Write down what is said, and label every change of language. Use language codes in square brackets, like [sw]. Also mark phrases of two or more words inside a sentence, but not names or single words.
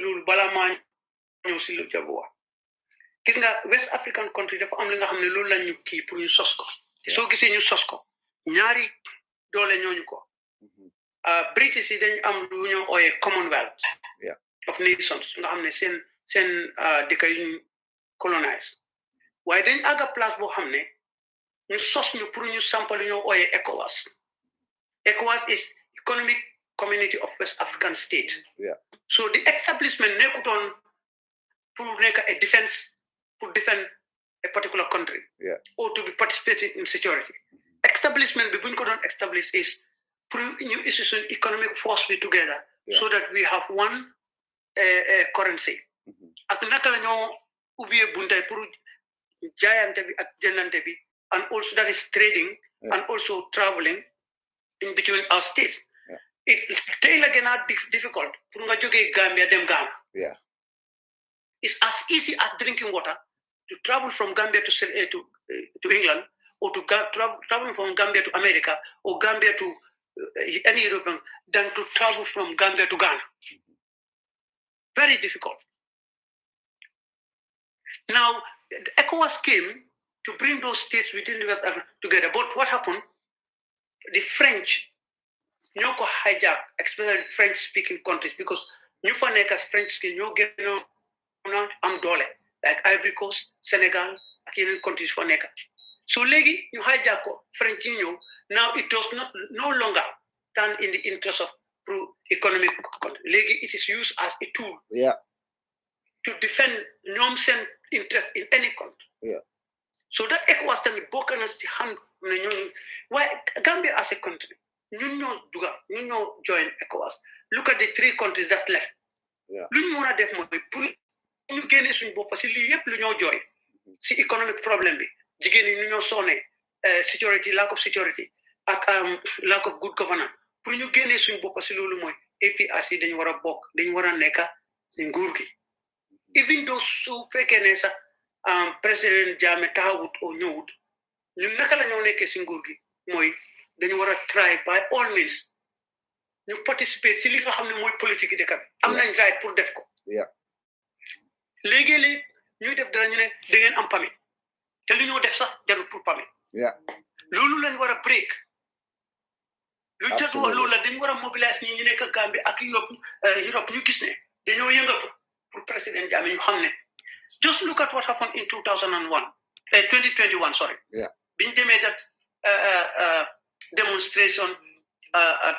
[wo] loolu balaa maa ñëw si lu jabu wax gis nga [en] West African country [wo] dafa am li nga xam ne loolu lañ ñu kii pour ñu sos ko te soo gisee ñu sos ko ñaari doole ñooñu ko British yi dañ am lu ñu ooyee Commonwealth of Nations nga xam ne seen dëkk yu ñu colonise waaye dañ àgga place boo xam ne ñu sos ñu pour ñu sampal ñu ooyee [en] ECOWAS is Economic Community of West African States. So the establishment [wo] nekkutoon pour nekk [en] a defense pour defend a particular country or to be participating in security. [wo] Establishment bi buñ ko doon establish is pour ñu [en] institution economic force be together so that we have one currency. [wo] Ak naka la ñoo ubbee buntay pour jaayante bi ak jëndante bi [en] and also that is trading and also traveling in between our states. It's again difficult [wo] pour nga jógee Gambia dem Ghana. [en] It's as easy as drinking water to travel from Gambia to England or to travel from Gambia to America or Gambia to any European than to travel from Gambia to Ghana. Very difficult. Now, the ECOWAS came to bring those states within the West Africa together. But what happened? The French, [wo] ñoo ko hijack, [en] especially French-speaking countries, because [wo] ñu fa nekk [en] as French-speaking [wo] ñoo gën a am doole, [en] like Ivory Coast, Senegal, [wo] ak yeneen countries fa nekk. So léegi ñu hijack ko, French yi ñëw, [en] now it does no longer stand in the interest of economic country. Léegi it is used as a tool to defend [wo] ñoom seen [en] interest in any country. [wo] So that ECOWAS tamit bokk na ci hand ne ñooñu waaye Gambia [en] as a country [wo] ñun ñoo join ECOWAS. [en] Look at the 3 countries that's left. [wo] Lu ñu mën a def mooy pour ñu génne suñu bopp si lii yëpp lu ñoo join si [en] economic problem [wo] bi jigéen ñi ñu ñoo sonné [en] security lack of security [wo] ak [en] lack of good governance [wo] pour ñu génne suñu bopp si loolu mooy APRC dañu war a bokk dañu war a nekk si nguur gi [en] even though [wo] su fekkee ne sax président Jammeh taxawut oo ñëwut ñun naka la ñoo nekkee si nguur gi mooy dañu war a [en] try by all means [wo] ñu participer si li nga xam ne mooy politique yi dëkk bi am nañ right pour def ko léegi-léeg ñuy def dara ñu ne da ngeen am permit te li ñoo def sax jarul pour permit loolu lañ war a break lu jot wax loolu la dañ war a mobiliser ñi ñu nekk Gambie ak Europe ñu gis ne dañoo yëngatu pour président Jammeh ñu xam ne [en] just look at what happened in 2021 sorry [wo] biñ demee [en] that demonstration at